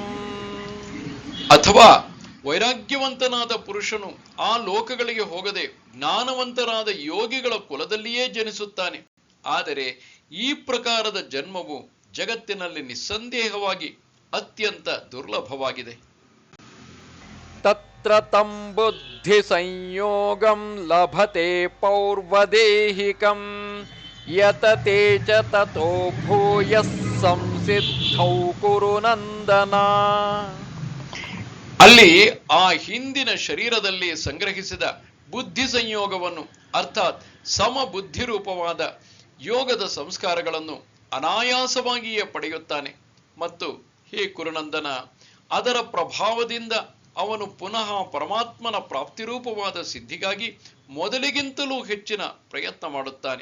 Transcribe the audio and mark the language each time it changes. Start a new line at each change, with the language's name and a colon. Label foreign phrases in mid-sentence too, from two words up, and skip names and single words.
Kannada: ಅಥವಾ ವೈರಾಗ್ಯವಂತನಾದ ಪುರುಷನು ಆ ಲೋಕಗಳಿಗೆ ಹೋಗದೆ ಜ್ಞಾನವಂತರಾದ ಯೋಗಿಗಳ ಕುಲದಲ್ಲಿಯೇ ಜನಿಸುತ್ತಾನೆ. ಆದರೆ ಈ ಪ್ರಕಾರದ ಜನ್ಮವು ಜಗತ್ತಿನಲ್ಲಿ ನಿಸ್ಸಂದೇಹವಾಗಿ ಅತ್ಯಂತ ದುರ್ಲಭವಾಗಿದೆ.
Sanskrit: ತತ್ರ ತಂ ಬುದ್ಧಿ ಸಂಯೋಗಂ ಲಭತೆ ಪೌರ್ವದೇಹಿಕಂ ಯತತೆ ಚ ತತೋ ಭೂಯಃ ಸಂಸಿದ್ಧೌ ಕುರು ನಂದನ.
Kannada: ಅಲ್ಲಿ ಆ ಹಿಂದಿನ ಶರೀರದಲ್ಲಿ ಸಂಗ್ರಹಿಸಿದ ಬುದ್ಧಿ ಸಂಯೋಗವನ್ನು ಅರ್ಥಾತ್ ಸಮಬುದ್ಧಿ ರೂಪವಾದ ಯೋಗದ ಸಂಸ್ಕಾರಗಳನ್ನು ಅನಾಯಾಸವಾಗಿಯೇ ಪಡೆಯುತ್ತಾನೆ. ಮತ್ತು ಹೇ ಕುರುನಂದನ, ಅದರ ಪ್ರಭಾವದಿಂದ ಅವನು ಪುನಃ ಪರಮಾತ್ಮನ ಪ್ರಾಪ್ತಿರೂಪವಾದ ಸಿದ್ಧಿಗಾಗಿ ಮೊದಲಿಗಿಂತಲೂ ಹೆಚ್ಚಿನ ಪ್ರಯತ್ನ ಮಾಡುತ್ತಾನೆ.